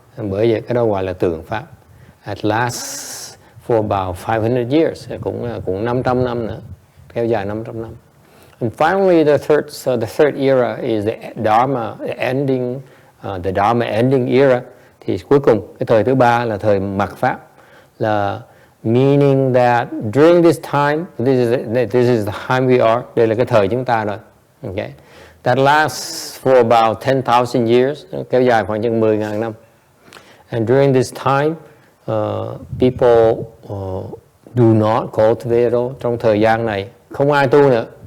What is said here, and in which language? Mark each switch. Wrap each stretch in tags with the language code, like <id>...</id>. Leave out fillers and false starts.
<vi>And bởi vậy cái đó gọi là tượng pháp.</vi> <en>It lasts for about 500 years,</en> <vi>cũng 500 năm nữa, kéo dài 500 năm.</vi> <en>And finally, the third era is the Dharma ending, the Dharma ending era.</en> <vi>Thì cuối cùng cái thời thứ ba là thời mạt pháp, là</vi> <en>meaning that during this time, this is the time we are.</en> <vi>Đây là cái thời chúng ta rồi.</vi> <en>Okay, that lasts for about 10,000 years,</en> <vi>kéo dài khoảng chừng 10.000 năm.</vi> <en>And during this time, people do not cultivate at all.</en> <vi>Trong thời gian này không ai tu nữa.</vi>